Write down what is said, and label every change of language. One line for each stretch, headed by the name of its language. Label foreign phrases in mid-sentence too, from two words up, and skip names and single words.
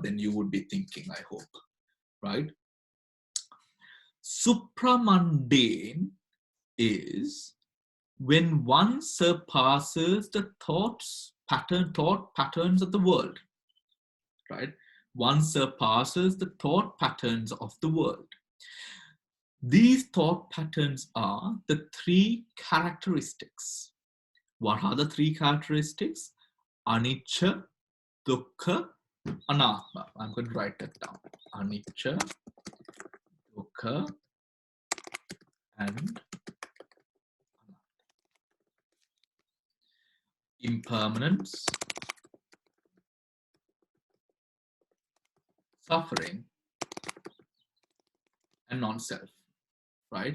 English: Then you would be thinking, I hope, right? Supramundane is when one surpasses the thought patterns of the world, right? One surpasses the thought patterns of the world. These thought patterns are the three characteristics. What are the three characteristics?
Pali: Anicca, dukkha, anatta.
English: I'm going to write that down.
Pali: Anicca, dukkha,
English: and impermanence, suffering, and non-self, right?